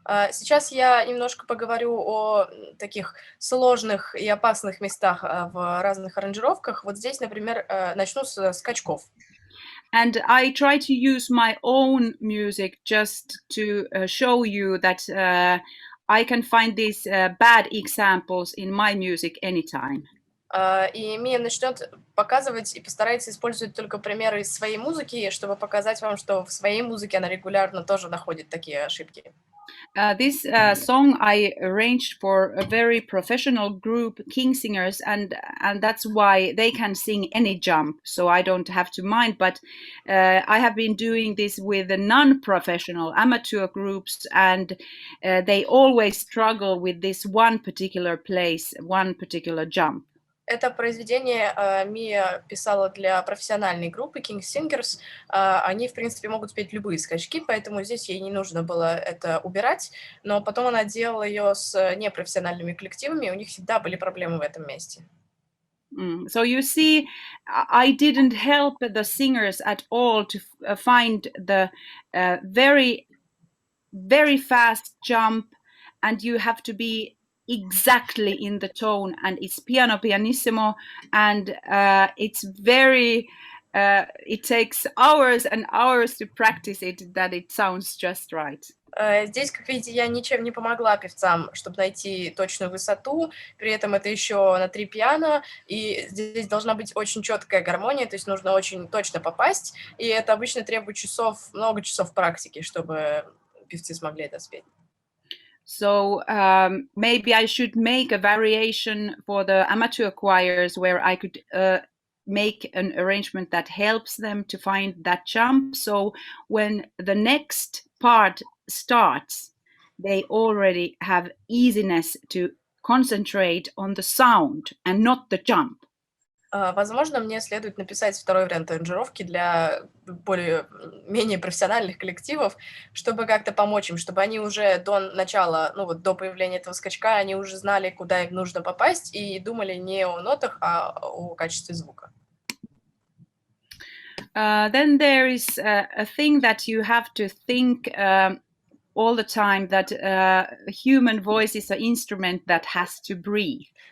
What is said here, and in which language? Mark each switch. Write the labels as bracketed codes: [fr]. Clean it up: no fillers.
[ru] Сейчас я немножко поговорю о таких сложных и опасных местах в разных аранжировках. Вот здесь, например, начну с скачков. [en] And I try to use my own music just to show you that I can find these bad examples in my music anytime. [ru] И Мия начнет показывать и постарается использовать только примеры из своей музыки, чтобы показать вам, что в своей музыке она регулярно тоже находит такие ошибки. [en] This song I arranged for a very professional group, King Singers, and that's why they can sing any jump, so I don't have to mind. But I have been doing this with the non-professional amateur groups, and they always struggle with this one particular place, one particular jump. [ru] Это произведение Мия писала для профессиональной группы King Singers. Они, в принципе, могут спеть любые скачки, поэтому здесь ей не нужно было это убирать. Но потом она делала ее с непрофессиональными коллективами, и у них всегда были проблемы в этом месте. [en] So you see, I didn't help the singers at all to find the very, very fast jump, and you have to be exactly in the tone, and it's piano pianissimo, and it's very it takes hours and hours to practice it, that it sounds just right. [ru] Здесь, как видите, я ничем не помогла певцам, чтобы найти точную высоту, при этом это еще на 3 пиано, и здесь должна быть очень четкая гармония, то есть нужно очень точно попасть, и это обычно требует часов, много часов практики, чтобы певцы смогли это спеть. [en] So maybe I should make a variation for the amateur choirs where I could make an arrangement that helps them to find that jump. So when the next part starts, they already have easiness to concentrate on the sound and not the jump. [ru] Возможно, мне следует написать второй вариант аранжировки для менее профессиональных коллективов, чтобы как-то помочь им, чтобы они уже до начала, ну вот до появления этого скачка, они уже знали, куда им нужно попасть, и думали не о нотах, а о качестве звука. [en] Then there is a thing that you have to think all the time, that human voice is an instrument that has to breathe.